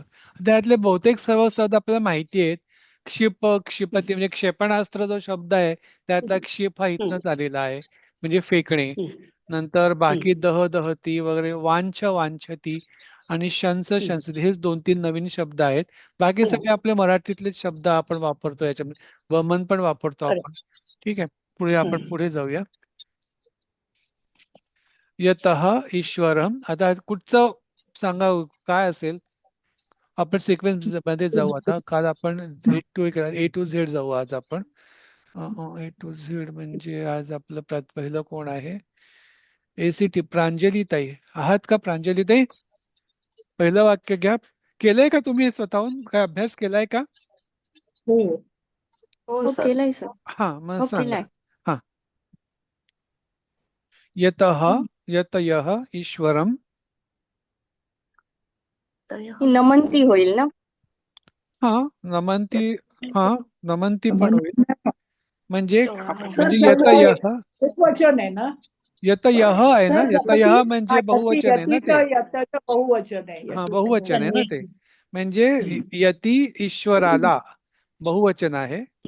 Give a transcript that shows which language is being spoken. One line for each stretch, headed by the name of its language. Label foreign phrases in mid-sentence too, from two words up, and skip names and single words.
Marathi: त्यातले बहुतेक सर्व शब्द आपल्याला माहिती आहेत. क्षिपती म्हणजे क्षेपणास्त्र जो शब्द आहे त्यातला क्षिप हा इथनच आलेला आहे म्हणजे फेकणे. नंतर बाकी दहती वगैरे वांछती आणि शंसती हेच 2-3 नवीन शब्द आहेत. बाकी सगळे आपले मराठीतले शब्द आपण वापरतो याच्यामध्ये. वमन पण वापरतो आपण. ठीक आहे, पुढे आपण पुढे जाऊया.
Sanskrit: यतः ईश्वरम.
Marathi: आता कुठचं सांगा काय असेल? आपण सिक्वेन्स मध्ये जाऊ आता. काल आपण
English: A to Z
Marathi: जाऊ आज आपण.
English: A to Z
Marathi: म्हणजे आज आपलं पहिलं कोण आहे? ACT प्रांजली ताई. आहात का प्रांजली ताई? पहिलं वाक्य घ्या. केलंय का तुम्ही स्वतःहून? काय अभ्यास केलाय का? हो केलाय सर. हा मग हो सांगा. केलाय. हा.
Sanskrit: यतयः ईश्वरम.
Marathi: नमंती होईल ना? हा नमंती. हा नमंती पण होईल. म्हणजे वचन आहे ना? यतयः आहे ना. यतयः म्हणजे बहुवचन आहे ना ते. यतीचं बहुवचन आहे. हा बहुवचन आहे ना ते. म्हणजे यती ईश्वराला बहुवचन आहे.